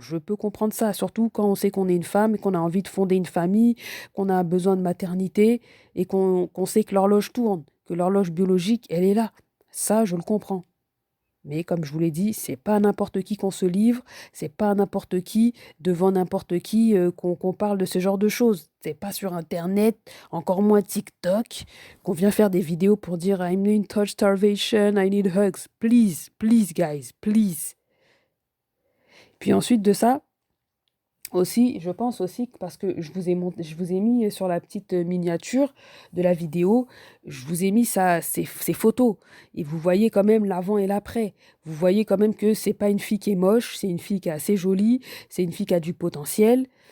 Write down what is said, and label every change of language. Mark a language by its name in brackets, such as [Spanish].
[French] Je peux comprendre ça, surtout quand on sait qu'on est une femme et qu'on a envie de fonder une famille, qu'on a un besoin de maternité et qu'on sait que l'horloge tourne, que l'horloge biologique, elle est là. Ça, je le comprends. Mais comme je vous l'ai dit, c'est pas à n'importe qui qu'on se livre, c'est pas à n'importe qui, devant n'importe qui, qu'on parle de ce genre de choses. C'est pas sur Internet, encore moins TikTok, qu'on vient faire des vidéos pour dire [English] I'm in touch starvation, I need hugs. Please, please guys, please. [French] Puis ensuite de ça, aussi, je pense aussi que parce que je vous ai mis sur la petite miniature de la vidéo, je vous ai mis ces photos. Et vous voyez quand même l'avant et l'après. Vous voyez quand même que c'est pas une fille qui est moche, c'est une fille qui est assez jolie, c'est une fille qui a du potentiel.